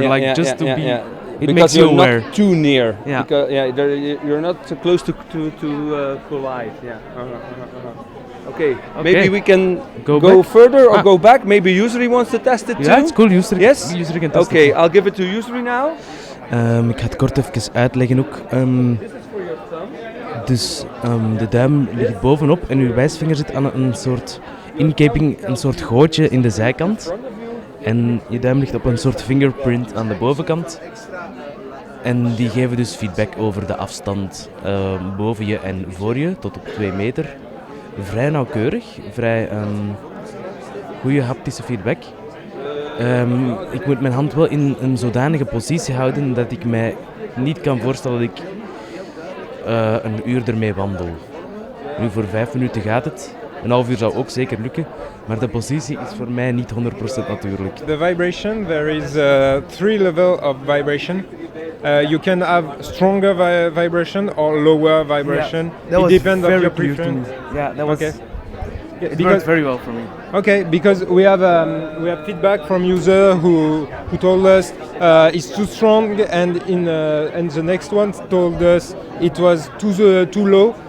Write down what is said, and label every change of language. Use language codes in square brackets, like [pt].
[en] To be. It because makes you aware. Not too near. Yeah. Because you're not too close to collide. Yeah. Okay. Maybe we can go further or go back. Maybe Yusri wants to test it too. Yeah, it's cool. Yusri. Yes. Yusri can test it. Okay, I'll give it to Yusri now. [nl] Ik ga het kort even uitleggen ook. Dus de duim ligt bovenop en uw wijsvinger zit aan een soort inkeping, een soort gootje in de zijkant. En je duim ligt op een soort fingerprint aan de bovenkant. En die geven dus feedback over de afstand boven je en voor je, tot op 2 meter. Vrij nauwkeurig, vrij goede haptische feedback. Ik moet mijn hand wel in een zodanige positie houden dat ik mij niet kan voorstellen dat ik een uur ermee wandel. Nu voor 5 minuten gaat het. Een half uur zou ook zeker lukken, maar de positie is voor mij niet 100% natuurlijk. [en] The vibration, there is 3 levels of vibration. You can have stronger vibration or lower vibration. Yeah, it depends on your preference. Yeah, that was. Okay. It worked very well for me. Okay, because we have feedback from user who told us it's too strong, and and the next one told us it was too low.